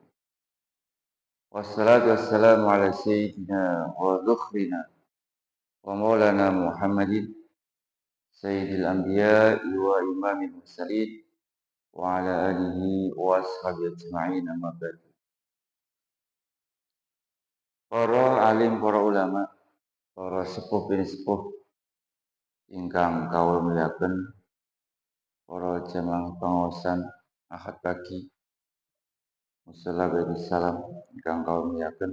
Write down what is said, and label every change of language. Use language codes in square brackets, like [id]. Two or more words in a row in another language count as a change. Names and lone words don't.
[ar] والصلاة والسلام على سيدنا وذخرنا ومولانا محمد سيد الأنبياء وإمام المرسلين وعلى آله وأصحابه أجمعين أما بعد. [jv] Para alim, para ulama, para sepuh bin sepuh ingkang kawula muliaken, para jamaah pangaosan Ahad pagi, musala bagi salam ingkang kawula muliaken.